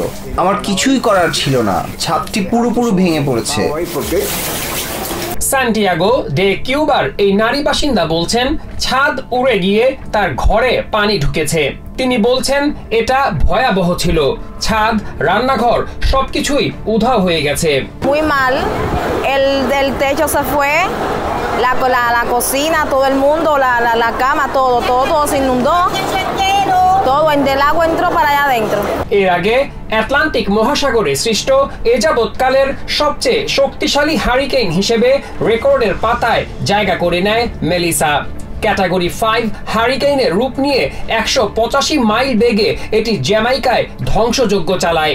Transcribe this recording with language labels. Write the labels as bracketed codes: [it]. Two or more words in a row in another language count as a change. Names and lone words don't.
[bn] আমার কিছুই করার ছিল না, ছাদটি পুরোপুরি ভেঙে পড়েছে। সান্টিয়াগো ডে কিউবার এই নারী বাসিন্দা বলছেন ছাদ উড়ে গিয়ে তার ঘরে পানি ঢুকেছে। তিনি বলছেন এটা ভয়াবহ ছিল। ছাদ, রান্নাঘর সবকিছুই উধাও হয়ে গেছে। [es] Muy mal. El techo se fue. La cocina, todo el mundo, la cama, todo se inundó. Todo el agua entró para allá adentro. [bn] এর আগে আটলান্টিক মহাসাগরে সৃষ্ট এ যাবৎকালের সবচেয়ে শক্তিশালী হারিকেন হিসেবে রেকর্ডের পাতায় জায়গা করে নেয় মেলিসা। ক্যাটাগরি 5 হারিকেনের রূপ নিয়ে 185 মাইল বেগে এটি জ্যামাইকায় ধ্বংসযজ্ঞ চালায়।